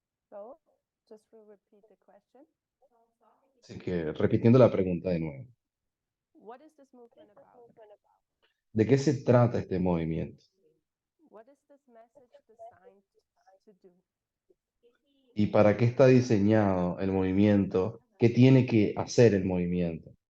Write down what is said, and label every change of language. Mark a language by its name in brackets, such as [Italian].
[English] So just to repeat the question, [Spanish] Así que repitiendo la pregunta de nuevo. [English] what is this movement about? [Spanish] ¿De qué se trata este movimiento? [English] What is this message designed to do? [Spanish] ¿Y para qué está diseñado el movimiento? ¿Qué tiene que hacer el movimiento?